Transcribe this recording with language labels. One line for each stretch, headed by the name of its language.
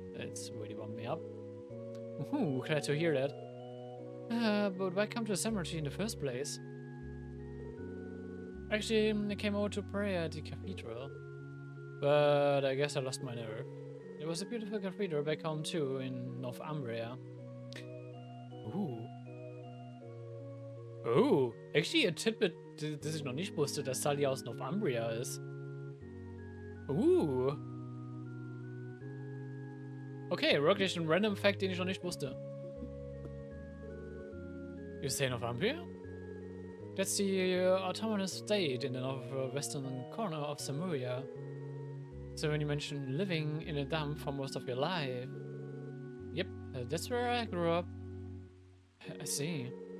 English: It's really warmed me up. Ooh, glad to hear that. But why come to the cemetery in the first place? Actually, I came over to pray at the cathedral. But I guess I lost my nerve. There was a beautiful cathedral back home too, in Northumbria. Ooh. Oh, actually a tidbit,
German: das ich noch nicht wusste, dass Sully aus Northumbria ist. Okay, wirklich ein random Fact, den ich noch nicht wusste.
English: You say Northumbria? That's the autonomous state in the northwestern corner of Samuria. So when you mention living in a dump for most of your life... Yep, that's where I grew up. I see.